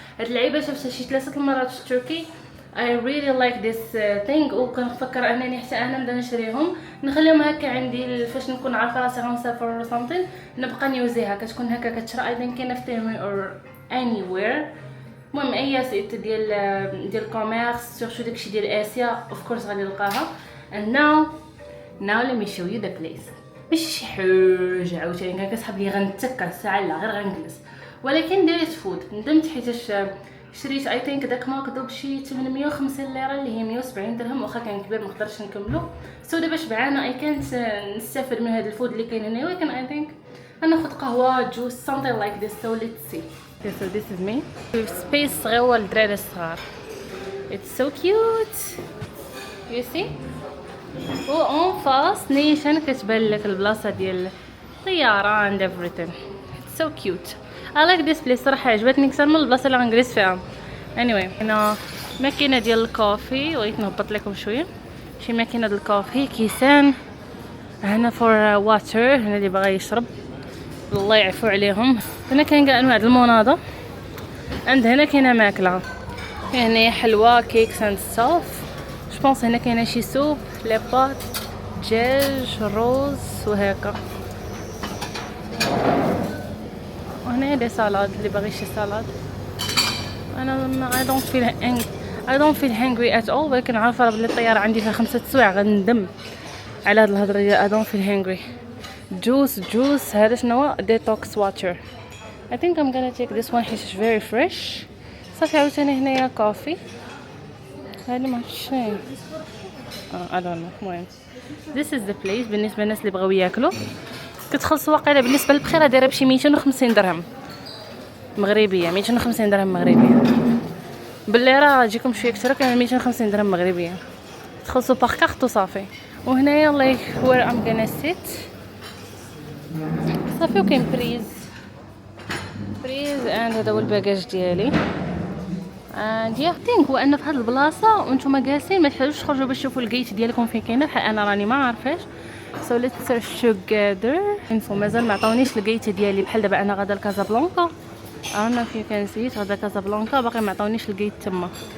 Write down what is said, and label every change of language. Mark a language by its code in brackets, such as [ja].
[ar] هاد اللعيبه شفتها شي 3 المرات في تركي. [en] I really like this thing [ar] وكنفكر انني حتى انا نبدا نشريهم نخليهم هكا عندي فاش نكون عارفه راسي غنسافر ولا [en] something [ar] نبقى نيوزيها. كتكون هكا كتشرا ايضا كاينه في تيمي [en] or anywhere. [ar] المهم اي سيت ديال كوميرس سورتو داكشي ديال اسيا اوف كورس غادي نلقاها. [en] and now let me show you the place. [ar] ماشي شي حاجه عاوتاني كان كنسحب لي غنتكا ساعه لا غير غنجلس ولكن دايرت فود ندمت حيتاش شريت [en] I think [ar] داك ماكدو بشي 850 ليره اللي هي 170 درهم واخا كان كبير ما قدرتش نكملو. سو دابا شبعانه اي كانت نستافد من هذا الفود اللي كاين هنا ولكن [en] I think [ar] غناخذ قهوه جوس [en] something like this. so let's see. Okay, so this is me with space [ar] صغيور للدراري الصغار. [en] it's so cute you see. [ar] و اون فاس نيشان كتبان لك البلاصه ديال الطياره [en] and everything. it's so cute. I like this place [ar] صراحه عجبتني اكثر من البلاصه اللي غنجلس فيها. [en] anyway [ar] هنا ماكينه ديال الكوفي بغيت نهبط لكم شويه. شي ماكينه ديال الكوفي كيسان هنا [en] for water [ar] هنا اللي باغي يشرب الله يعفو عليهم. هنا كاين كاع انواع المناضه عند هنا كاينه ماكله هنا حلوى [en] Cakes and stuff. [ar] جوبونس هنا كاينه شي سوب لي بات دجاج روز وهكا. وهنا دي سالاد اللي باغي شي سالاد. انا [en] I don't feel hungry at all [ar] ولكن عارفه بلي الطياره عندي فيها 5 سوايع غندم على هاد الهضره ديال [en] I don't feel hungry. [ar] جوس هذا شنو هو [en] detox water. I think I'm gonna take this one [ar] حيت [en] very fresh. [ar] صافي عاوتاني هنايا كوفي هذه ماشي [en] I don't know. [ar] المهم [en] this is the place [ar] بالنسبه للناس اللي بغاو ياكلوا. كتخلص واقيلا بالنسبه للبخيره دايره بشي 250 درهم مغربيه. 250 درهم مغربيه بالليره تجيكم شويه اكثر كان 250 درهم مغربيه تخلصوا باغ كارت وصافي. وهنايا الله [en] where I'm gonna sit صافي. [ar] وكاين بريز and هذا هو الباجاج ديالي. [en] and yeah think [ar] هو ان في هذه البلاصه وانتم جالسين ما تحتاجوش تخرجوا باش تشوفوا الجيت ديالكم فين كاينه بحال انا راني ما عارفاش. [en] so let's search together. [ar] انفو مازال ما عطاونيش الجيت ديالي بحال دابا انا غادا لكازابلانكا. انا في كان سيت غادا كازابلانكا باقي ما عطاونيش الجيت تما.